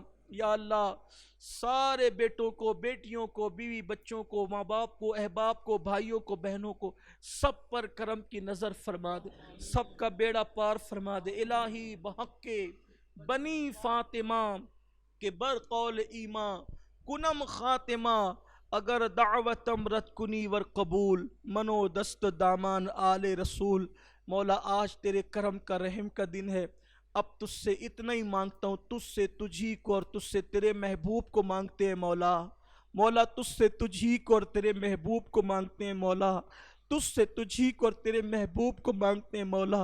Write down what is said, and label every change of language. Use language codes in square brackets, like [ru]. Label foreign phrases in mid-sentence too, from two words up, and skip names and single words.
[ur] یا اللہ سارے بیٹوں کو، بیٹیوں کو، بیوی بچوں کو، ماں باپ کو، احباب کو، بھائیوں کو، بہنوں کو، سب پر کرم کی نظر فرما دے، سب کا بیڑا پار فرما دے۔ [fa] الہی بحق کے بنی فاطمہ کے برقول ایمان کنم خاتمہ، اگر دعوتم رد کنی ور قبول، منو دست دامان آل رسول۔ [ur] مولا آج تیرے کرم کا رحم کا دن ہے، اب تجھ سے اتنا ہی مانگتا ہوں، تجھ سے تجھی کو اور تجھ سے تیرے محبوب کو مانگتے ہیں مولا۔ مولا تجھ سے تجھی کو اور تیرے محبوب کو مانگتے ہیں مولا، تجھ سے تجھی کو اور تیرے محبوب کو مانگتے ہیں مولا۔